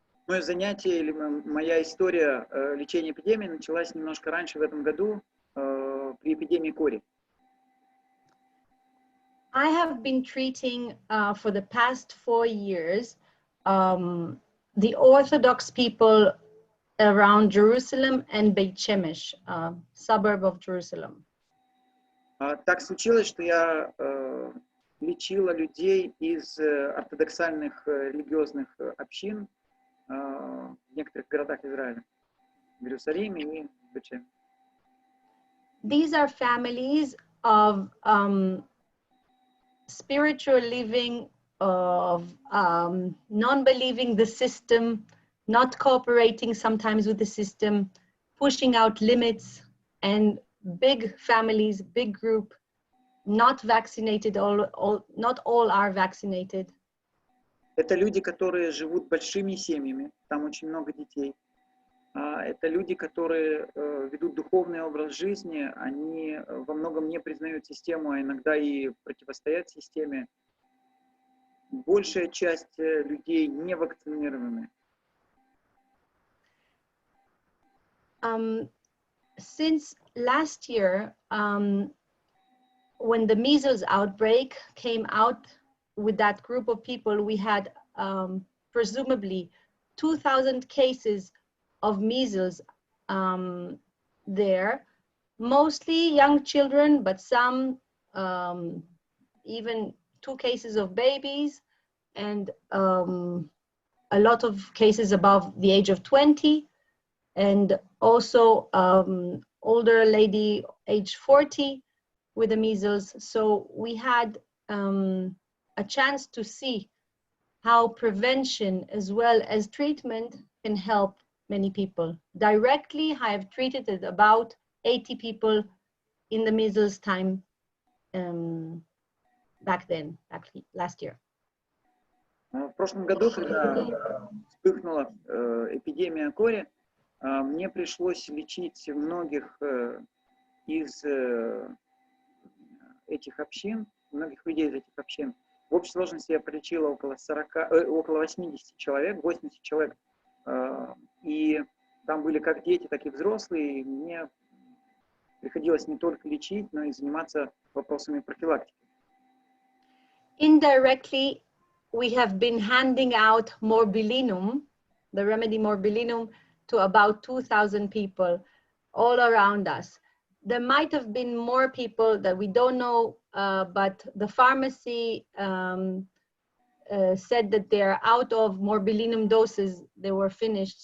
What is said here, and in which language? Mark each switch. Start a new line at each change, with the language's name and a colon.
Russian: Мое занятие или моя история лечения эпидемии началась немножко раньше в этом году при эпидемии кори.
English: I have been treating for the past 4 years the Orthodox people around Jerusalem and Beit Shemesh, suburb of Jerusalem.
Russian: Так случилось, что я лечила людей из ортодоксальных религиозных общин в некоторых городах Израиля, в Иерусалиме и в Бет Шемеш.
English: These are families of spiritual living, of non-believing the system, not cooperating sometimes with the system, pushing out limits, and big families, big group, not vaccinated, not all are vaccinated.
Russian: Это люди, которые живут большими семьями, там очень много детей. Это люди, которые ведут духовный образ жизни, они во многом не признают систему, а иногда и противостоят системе. Большая часть людей не вакцинированы.
English: Since last year, when the measles outbreak came out with that group of people, we had presumably 2,000 cases of measles there, mostly young children, but some even 2 cases of babies, and a lot of cases above the age of 20, and also older lady age 40 with the measles. So we had a chance to see how prevention as well as treatment can help many people. Directly, I have treated about 80 people in the measles time back last year.
Russian: В прошлом году, когда вспыхнула эпидемия кори, мне пришлось лечить многих из этих общин, многих людей из этих общин. В общей сложности я полечила около 80 человек, 80 человек. И там были как дети, так и взрослые. И мне приходилось не только лечить, но и заниматься вопросами профилактики.
English: Indirectly, we have been handing out morbillinum, the remedy morbillinum, to about 2,000 people all around us. There might have been more people that we don't know, but the pharmacy said that they're out of morbillinum doses, they were finished.